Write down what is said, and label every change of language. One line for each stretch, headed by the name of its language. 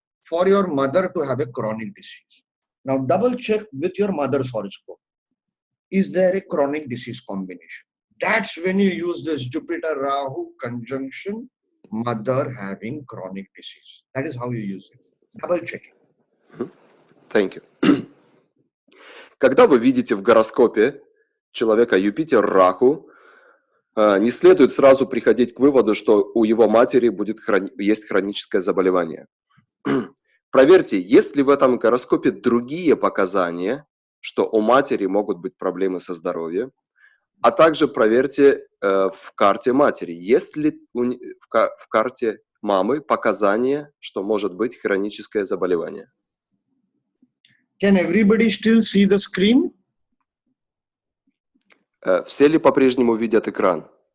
English: For your mother to have a chronic disease. Now double check with your mother's horoscope. Is there a chronic disease combination? That's when you use this Jupiter-Rahu conjunction, mother having chronic disease. That is how you use it. Double check it. Thank you.
Russian: Когда вы видите в гороскопе человека Юпитер-Раху, не следует сразу приходить к выводу, что у его матери есть хроническое заболевание. Проверьте, есть ли в этом гороскопе другие показания, что у матери могут быть проблемы со здоровьем, а также проверьте в карте матери, есть ли в карте мамы показания, что может быть хроническое заболевание.
English: Can everybody still see the screen?
Russian: Все ли по-прежнему видят экран?